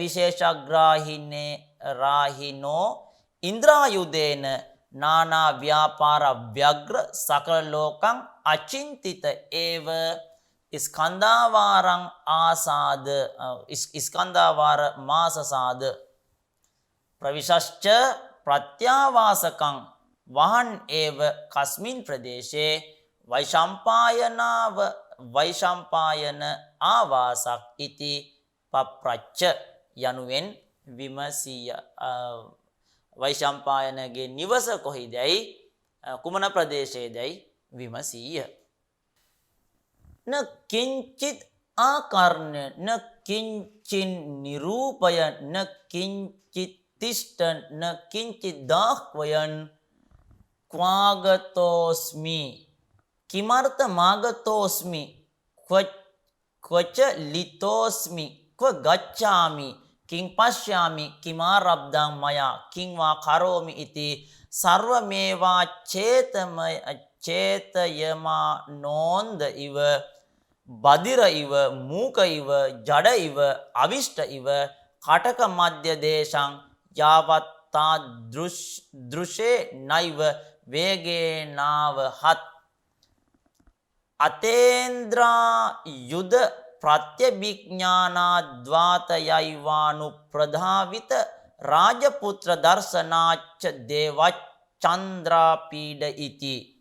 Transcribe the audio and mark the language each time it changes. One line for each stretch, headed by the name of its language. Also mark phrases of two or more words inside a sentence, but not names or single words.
Sanskrit: විශේෂග්‍රාහිනෝ ඉන්ද්‍රායුධේන නානා ව්‍යාපාර ව්‍යග්‍ර සකල ලෝකං අචින්තිත ඒව ස්කන්ධාවාරං ආසාද ස්කන්ධාවාර මාසසාද ප්‍රවිශශ්ච ප්‍රත්‍යාවාසකං වහන් ඒව කස්මින් ප්‍රදේශේ වෛශම්පායන ආවාසක් ඉති පප්‍රච්ච
Sinhala: යනුවෙන් විමසීය වෛශම්පායනගේ නිවස කොහිදැයි කුමන ප්‍රදේශයේදැයි විමසීය
Sanskrit: න කිංචිත් ආකර්ණ න කිංචින් නිරූපය න කිංචිත් තිෂ්ඨ න කිංචිත් දාහ්වයන් ක්වාගතෝස්මි කිමර්ථ මාගතෝස්මි ක්වච ලිතෝස්මි ක්ව ගච්ඡාමි කිං පශ්යාමි කිමාරබ්දං මයා කිං වා කරෝමි ඉති සර්වමේවා චේතයමා නෝන්ද ඉව බදිර ඉව මූක ඉව ජඩ ඉව අවිෂ්ට ඉව කටක මධ්‍ය දේශං යාවත්තා දෘශේ නයිව වේගේනාව හත් අතේන්ද්‍රා යුද ප්‍රත්‍යභිඥානාද්වාතයයිවානු ප්‍රධාවිත රාජපුත්‍ර දර්ශනාච්ච දේවචන්ද්‍රාපීඩ ඉති